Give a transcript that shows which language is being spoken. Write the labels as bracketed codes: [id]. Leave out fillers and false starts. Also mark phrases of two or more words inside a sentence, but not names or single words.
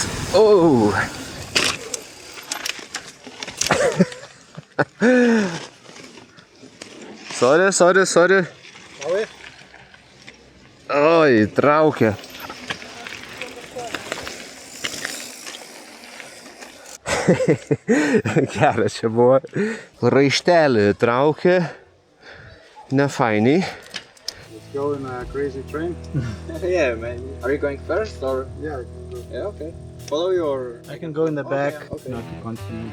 [en] Oh. Sorry. [lt] Oi, traukia. Geras čia buvo. Raištelį traukė. Nefainiai. [en] Go in a crazy train? Yeah, man. Are you going first or? Yeah. Yeah, okay. Follow your... I can go in the back. Okay. Not to continue.